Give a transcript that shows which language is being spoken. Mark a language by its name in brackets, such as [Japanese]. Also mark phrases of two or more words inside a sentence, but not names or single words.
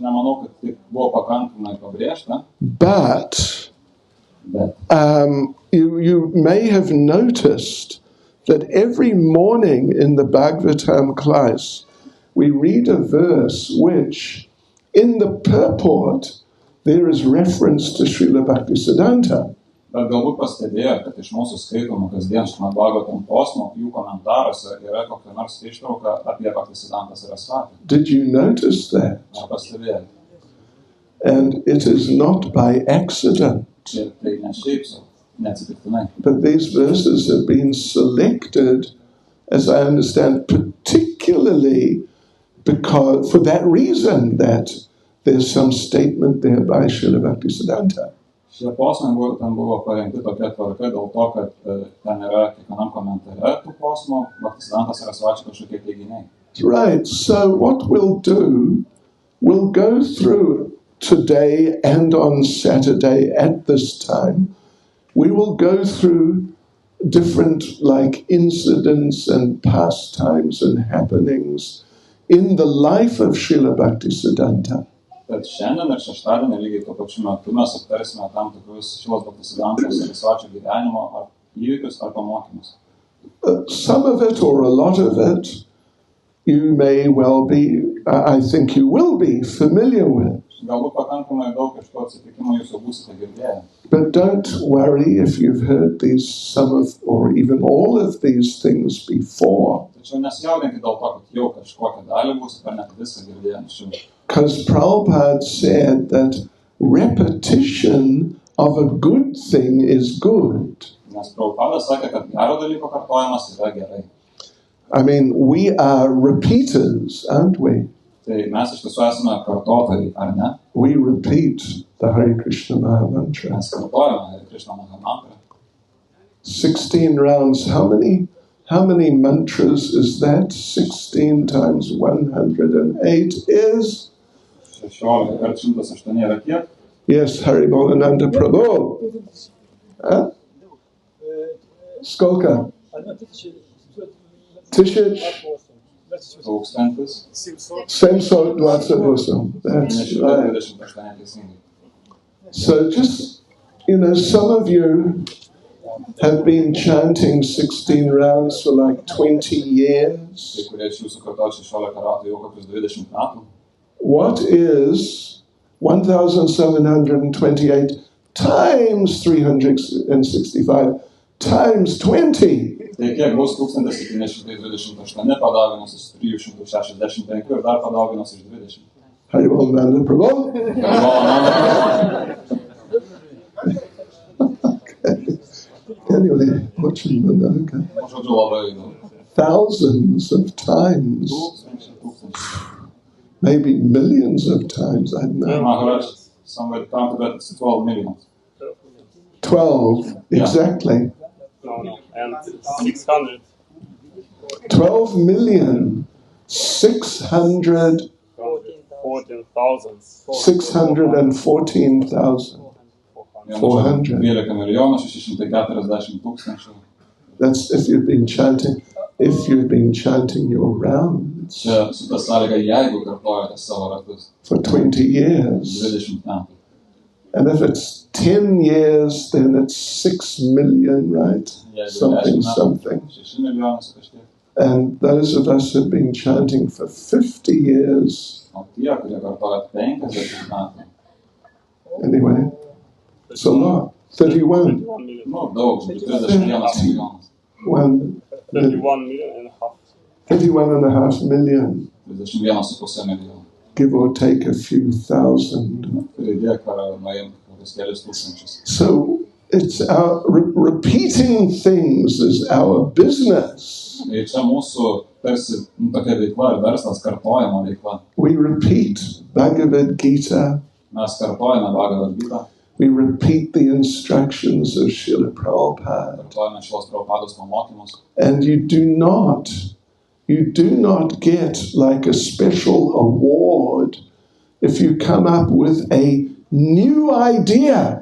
[English] But you may have noticed that every morning in the Bhagavatam class, we read a verse which, in the purport, there is reference to Srila Bhaktisiddhanta. [Lithuanian] Bet galbūt pastebėjo, kad iš mūsų skaitomų kasdien Šrimad Bhagavatam posmų, jų komentaruose yra kokia nors ištrauka apie Bhaktisiddhanta Sarasvatį. [English] Did you notice that? [Lithuanian] Ar pastebėjai? [English] And it is not by accident. [Lithuanian] Ir tai ne šiaip sau, neatsitiktinai. [English] But these verses have been selected, as I understand, particularly because, for that reason, that there's some statement there by Srila Bhaktisiddhanta. [Lithuanian] Šie posmai ten buvo parengti tokia tvarka dėl to, kad ten yra kiekvienam komentare tų posmų Bhaktisiddhanta Sarasvati kažkokie teiginiai. [English] Right, so what we'll do, we'll go through today and on Saturday at this time, we will go through different incidents and pastimes and happenings in the life of Srila Bhaktisiddhanta. [Lithuanian] Tad šiandien ir šeštadienį lygiai tuo pačiu metu mes aptarsime tam tikrus Srilos Bhaktisiddhantos Sarasvačio gyvenimo ar įvykius ar pamokymus. [English] Some of it or a lot of it you may well be, I think you will be familiar with. [Lithuanian] Galbūt pakankamai daug iš to atsitikimų jūs jau būsite girdėję. [English] But don't worry if you've heard some of or even all of these things before. [Lithuanian] Tačiau nesijaudinkite dėl to, kad jau kažkokią dalį būsite ar net viską girdėję anksčiau. [English] Because Prabhupada said that repetition of a good thing is good. [Lithuanian] Nes Prabhupada sakė, kad gero dalyko kartojimas yra gerai. [English] I mean, we are repeaters, aren't we? [Lithuanian] Tai mes iš tiesų esame kartotojai, ar ne? [English] We repeat the Hare Krishna Maha Mantra. [Lithuanian] Mes kartojame Hare Krishna Maha Mantra. [English] 16 rounds. How many mantras is that? 16 times 108 is? [Lithuanian] 16 kart 108 yra kiek? [English] Yes, Hari Bholananda Prabhu. [Russian] Huh? Skolka. [English] 728. That's right. So just, some of you have been chanting 16 rounds for 20 years. What is 1,728 times 365 times 20? [Lithuanian] Tai kiek bus 1728 padauginus iš 365 ir dar padauginus iš 20. [English] Hari Bholananda Prabhu. Okay. Anyway, okay. Thousands of times. maybe millions of times, I don't know. I heard somebody counted that it's 12 million. 12, exactly. No, and 600. 12 million, 600, 14,000. 614,400. [Lithuanian] 12 milijonų 640 tūkstančių. [English] That's if you've been chanting. If you've been chanting your rounds [Lithuanian] Čia su ta sąlyga, jeigu kartojate savo ratus [English] for 20 years. [Lithuanian] 20 metų. [English] And if it's 10 years, then it's 6 million, right? Something. [Lithuanian] 6 milijonų su kažkiek. [English] And those of us who've been chanting for 50 years, [Lithuanian] O tie, kurie kartoja 50 metų. [English] anyway, it's a lot. 31. [Lithuanian] Nu, daug, 31 milijonas. [English] 31 million and a half. 31.5 million, [Lithuanian] 31,5 milijonų. [English] give or take a few thousand. [Lithuanian] Pridėk ar nuimk kokius kelius tūkstančius. [English] So it's our repeating things is our business. [Lithuanian] Ir čia mūsų tarsi tokia veikla, verslas, kartojama veikla. [English] We repeat Bhagavad Gita. [Lithuanian] Mes kartojame Bhagavad Gita, [English] We repeat the instructions of Srila Prabhupada. [Lithuanian] kartojame šios Prabhupados pamokymus. [English] And you do not get like a special award if you come up with a new idea,